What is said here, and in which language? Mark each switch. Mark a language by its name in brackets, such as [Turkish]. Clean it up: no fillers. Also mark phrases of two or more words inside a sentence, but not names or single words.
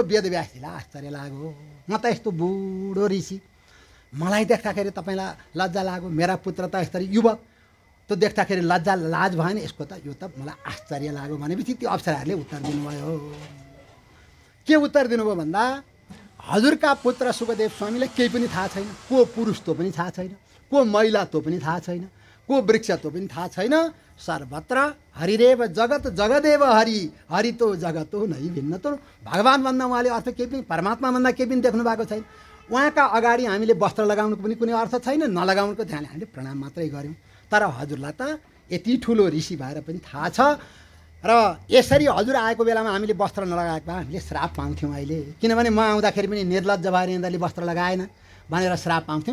[Nepali] वेदव्यासजीलाई आश्चर्य लाग्यो, म त यस्तो बुढो ऋषि, मलाई देख्दाखेरि तपाईँलाई लज्जा लाग्यो, मेरा पुत्र त यसरी युवक, त्यो देख्दाखेरि लाज भएन, यसको त यो त मलाई आश्चर्य लाग्यो भनेपछि त्यो अप्सराहरूले उत्तर दिनुभयो। के उत्तर दिनुभयो भन्दा हजुरका पुत्र सुखदेव स्वामीलाई केही पनि थाहा छैन, को पुरुष त्यो पनि थाहा छैन, को महिला त्यो पनि थाहा छैन, को वृक्ष त्यो पनि थाहा छैन। [Sanskrit] सर्वत्र हरिरेव जगत जगदेव हरि तो जगत हो नै भिन्न तो। [Nepali] भगवान् भन्दा उहाँले अर्थ केही पनि, परमात्मा भन्दा केही पनि देख्नु भएको छैन। उहाँका अगाडि हामीले वस्त्र लगाउनुको पनि कुनै अर्थ छैन, नलगाउनुको ध्यान हामीले प्रणाम मात्रै गऱ्यौँ। तर हजुरलाई त यति ठुलो ऋषि भएर पनि थाहा छ र यसरी हजुर आएको बेलामा हामीले वस्त्र नलगाएको भए हामीले श्राप पाउँथ्यौँ अहिले, किनभने म आउँदाखेरि पनि निर्लज्ज भएर यिनीहरूले वस्त्र लगाएन भनेर श्राप पाउँथ्यौँ।